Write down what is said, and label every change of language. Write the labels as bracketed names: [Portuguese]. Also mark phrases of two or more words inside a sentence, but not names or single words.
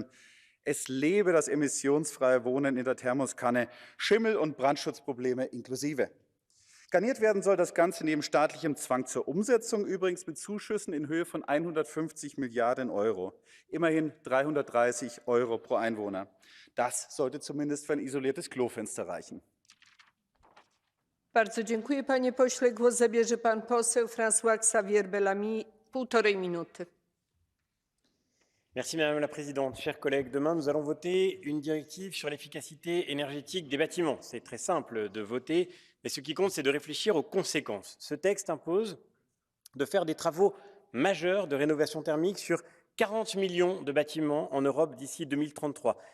[German] Es lebe das emissionsfreie Wohnen in der Thermoskanne, Schimmel- und Brandschutzprobleme inklusive. Garniert werden soll das Ganze neben staatlichem Zwang zur Umsetzung übrigens mit Zuschüssen in Höhe von 150 Milliarden Euro. Immerhin 330 Euro pro Einwohner. Das sollte zumindest für ein isoliertes Klofenster reichen. [Polish] Bardzo dziękuję, panie pośle. Głos zabierze pan poseł François Xavier Bellamy. 1,5 minuty. [French] Merci Madame la Présidente. Chers collègues, demain nous allons voter une directive sur l'efficacité énergétique des bâtiments. C'est très simple de voter, mais ce qui compte, c'est de réfléchir aux conséquences. Ce texte impose de faire des travaux majeurs de rénovation thermique sur 40 millions de bâtiments en Europe d'ici 2033.